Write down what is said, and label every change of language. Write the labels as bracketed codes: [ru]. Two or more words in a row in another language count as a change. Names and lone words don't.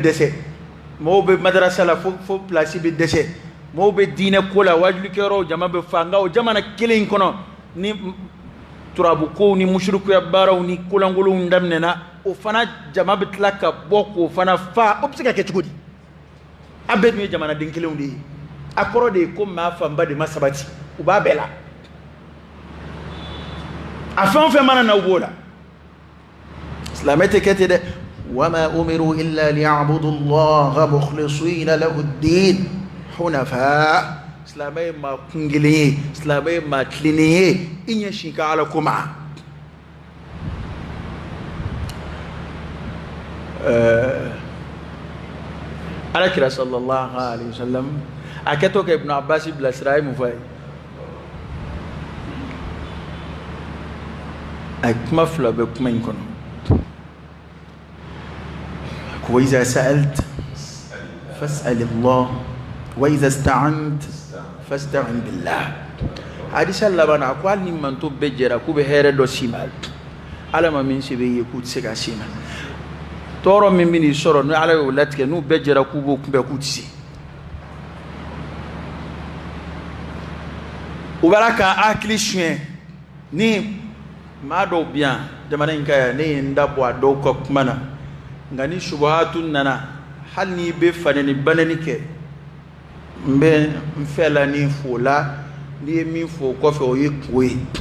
[bm] dɛsɛ mɔgɔw bɛ madarasa la fo pilasi bɛ dɛsɛ mɔgɔw bɛ diinɛ ko la wajulikɛyɔrɔw jama bɛ fa nka o jamana kelen in kɔnɔ ni turabu kow ni mushirikuya baaraw ni kolankolonw daminɛna o fana jama bɛ tila ka bɔ k'o fana fa o bɛ se ka kɛ cogo di a bɛɛ tun ye jamanaden kelenw de ye a kɔrɔ de ye ko maa fanba de ma sabati u b'a bɛɛ la a fɛn o fɛn mana na u b'o la silamɛ tɛ kɛ ten dɛ [ar] وما أمروا إلا ليعبدوا الله مخلصين له الدين حنفاء [bm] silamɛ ye maa kun kelen ye silamɛ ye maa tilennen ye i ɲɛsin ka ala ko ma alakira [ar] صلى الله عليه وسلم [bm] a kɛtɔ ka ibn abbas bilasira a ye mun fɔ a ye a ye kuma fila bɛ kuma in kɔnɔ ko [ar] وإذا سألت فاسأل الله وإذا استعنت فاستعن بالله [bm] hadisa laban a ko hali ni manto bɛɛ jɛra k'u bɛ hɛrɛ dɔ s'i ma ala ma min se bɛ ye k'u tɛ se ka s'i ma tɔɔrɔ min bɛ n'i sɔrɔ ni ala y'o latigɛ n'u bɛɛ jɛra k'u b'o kunbɛn k'u tɛ se u b'a la ka hakili suɲɛ ni maa dɔw bɛ yan jamana in ka yan ne ye n da bɔ a dɔw ka kuma na nka ni subahatu nana hali n'i bɛ fanɛni banɛni kɛ n bɛ n fɛ la ni fo la n'i ye min fɔ o kɔfɛ o ye kungo ye